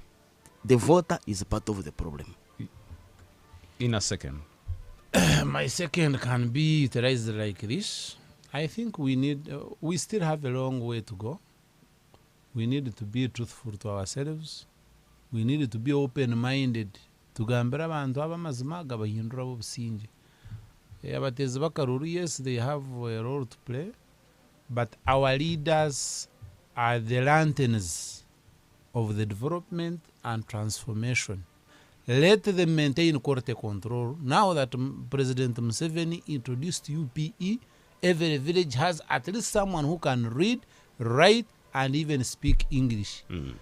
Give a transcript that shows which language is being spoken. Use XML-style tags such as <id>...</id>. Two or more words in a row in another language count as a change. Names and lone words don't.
<en>The voter is a part of the problem. In a second. My second can be utilized like this. I think we still have a long way to go. We need to be truthful to ourselves. We need to be open-minded.</en> <nyn>Tugambira abantu abamazima gabahindura obusinge. Abatezi bakaruru,</nyn> <en>yes, they have a role to play, but our leaders are the lanterns of the development and transformation. Let them maintain quality control. Now that President Museveni introduced UPE, every village has at least someone who can read, write, and even speak English.</en>